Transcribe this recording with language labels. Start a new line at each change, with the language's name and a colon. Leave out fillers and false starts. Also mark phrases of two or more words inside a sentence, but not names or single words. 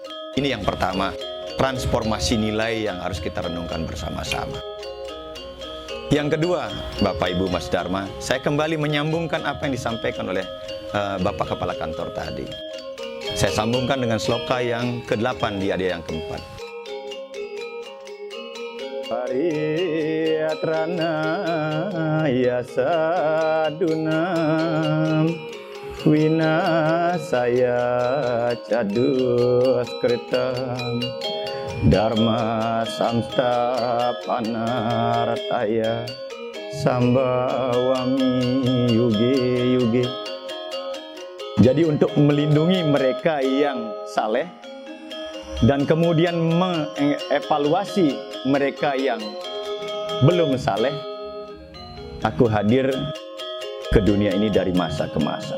Indonesian: Ini yang pertama, transformasi nilai yang harus kita renungkan bersama-sama. Yang kedua, Bapak Ibu Mas Dharma, saya kembali menyambungkan apa yang disampaikan oleh Bapak Kepala Kantor tadi. Saya sambungkan dengan sloka yang ke-8 di adia yang ke-4.
Sanskrit: परित्राण यसाधूनाम् विनाशाय चदुस् कृतम् धर्म संस्था पनार्थाय सम्भवामि युगे.
Indonesian: Jadi untuk melindungi mereka yang saleh dan kemudian mengevaluasi mereka yang belum saleh, aku hadir ke dunia ini dari masa ke masa.